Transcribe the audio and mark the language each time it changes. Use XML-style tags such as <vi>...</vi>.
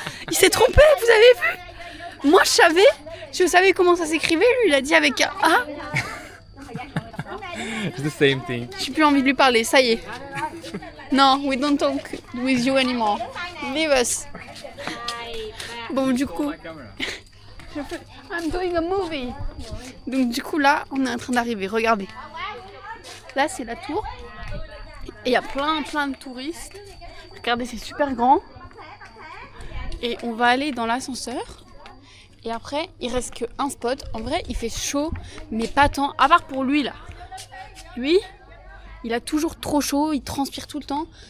<fr>Il s'est trompé, vous avez vu? Moi, je savais comment ça s'écrivait. Lui, il a dit avec un A.</fr> <en>It's the same thing.</en> <fr>J'ai plus envie de lui parler, ça y est.</fr> <en>Non, we don't talk with you anymore. Leave us.</en> <fr>Bon, du coup,</fr> <en>I'm doing a movie.</en> <fr>Donc, du coup, là, on est en train d'arriver. Regardez. Là, c'est la tour. Et il y a plein de touristes. Regardez, c'est super grand. Et on va aller dans l'ascenseur. Et après, il reste qu'un spot. En vrai, il fait chaud, mais pas tant. À part pour lui, là. Lui, il a toujours trop chaud. Il transpire tout le temps.</fr>